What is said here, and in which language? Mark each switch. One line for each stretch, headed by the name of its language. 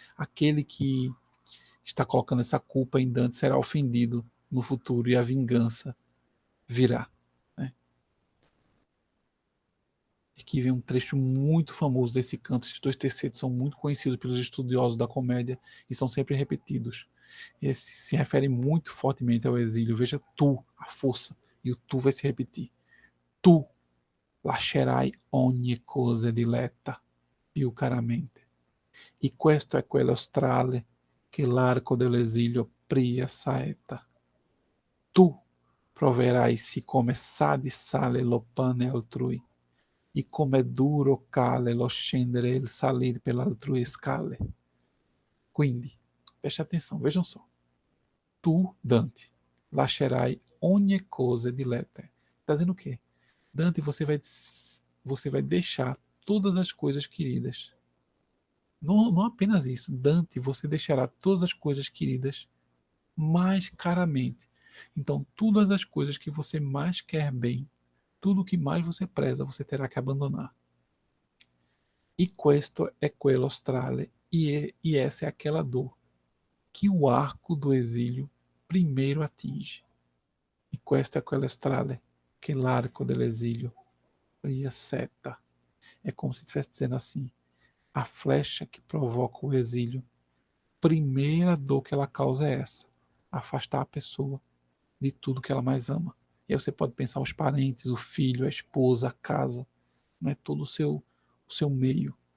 Portuguese: Aquele que está colocando essa culpa em Dante será ofendido no futuro e a vingança virá. Né? Aqui vem um trecho muito famoso desse canto. Esses dois terceiros são muito conhecidos pelos estudiosos da comédia e são sempre repetidos. Esse se refere muito fortemente ao exílio. Veja tu, a força, e o tu vai se repetir.
Italian: Tu lascerai ogni cosa diletta più caramente. E questo è quello strale che l'arco dell'esilio pria saeta. Tu proverai sì come sa di sale lo pane altrui, e come duro cale lo scendere e il salir per altrui scale.
Portuguese: Quindi, preste atenção, vejam só. Tu, Dante,
Italian: lascerai ogni cosa diletta.
Portuguese: Está dizendo o quê? Dante, você vai deixar todas as coisas queridas. Não apenas isso, Dante, você deixará todas as coisas queridas mais caramente. Então, todas as coisas que você mais quer bem, tudo que mais você preza, você terá que abandonar.
Italian: E questo è quello strale,
Portuguese: e essa é aquela dor que o arco do exílio primeiro atinge.
Italian: E questo è quello strale que l'arco dell'esilio seta.
Portuguese: É como se estivesse dizendo assim, a flecha que provoca o exílio, primeira dor que ela causa é essa, afastar a pessoa de tudo que ela mais ama. E aí você pode pensar os parentes, o filho, a esposa, a casa, né, todo o seu meio.